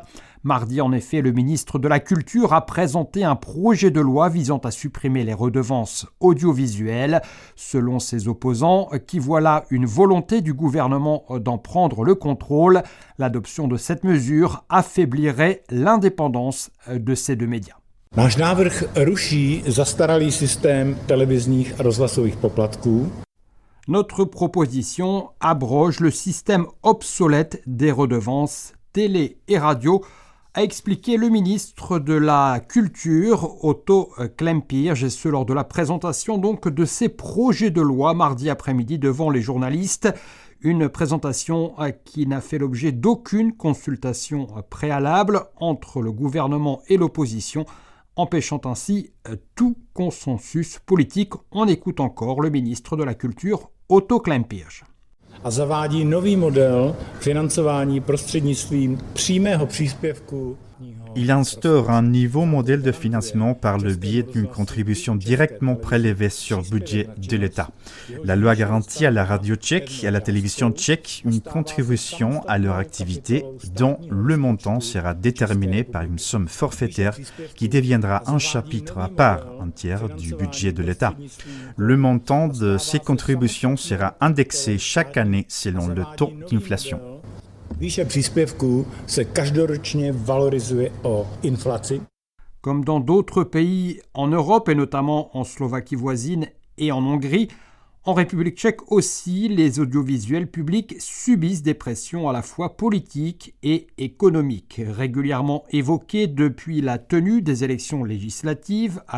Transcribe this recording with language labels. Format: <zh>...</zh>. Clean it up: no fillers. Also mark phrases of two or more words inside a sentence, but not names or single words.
<fr>Mardi, en effet, le ministre de la Culture a présenté un projet de loi visant à supprimer les redevances audiovisuelles. Selon ses opposants, qui voient là une volonté du gouvernement d'en prendre le contrôle, l'adoption de cette mesure affaiblirait l'indépendance de ces deux médias.</fr> <cs>Náš návrh ruší zastaralý systém televizních a rozhlasových poplatků.</cs> <fr>Notre proposition abroge le système obsolète des redevances télé et radio, a expliqué le ministre de la Culture, Otto Klempiř, et ce lors de la présentation donc de ses projets de loi mardi après-midi devant les journalistes. Une présentation qui n'a fait l'objet d'aucune consultation préalable entre le gouvernement et l'opposition, empêchant ainsi tout consensus politique. On écoute encore le ministre de la Culture, Otto Klempiř.</fr> <cs>A zavádí nový model financování prostřednictvím přímého příspěvku</cs> <fr>Il instaure un nouveau modèle de financement par le biais d'une contribution directement prélevée sur le budget de l'État. La loi garantit à la radio tchèque et à la télévision tchèque une contribution à leur activité dont le montant sera déterminé par une somme forfaitaire qui deviendra un chapitre à part entière du budget de l'État. Le montant de ces contributions sera indexé chaque année selon le taux d'inflation.</fr> <cs>Výše příspěvků se každoročně valorizuje o inflaci.</cs> <fr>Comme dans d'autres pays en Europe et notamment en Slovaquie voisine et en Hongrie, en République tchèque aussi, les audiovisuels publics subissent des pressions à la fois politiques et économiques, régulièrement évoquées depuis la tenue des élections législatives à</fr>